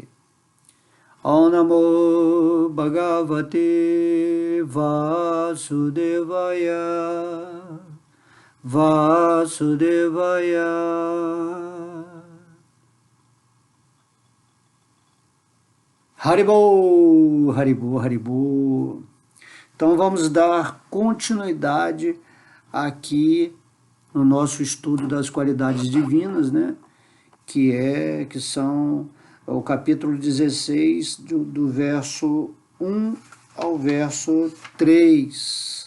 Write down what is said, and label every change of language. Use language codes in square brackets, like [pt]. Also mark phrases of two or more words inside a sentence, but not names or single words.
[sa] Om Namo Bhagavate Vasudevaya, Vasudevaya. Haribo, Haribo, Haribo. [pt] Então vamos dar continuidade aqui no nosso estudo das qualidades divinas, né? Que são o capítulo 16, do verso 1 ao verso 3.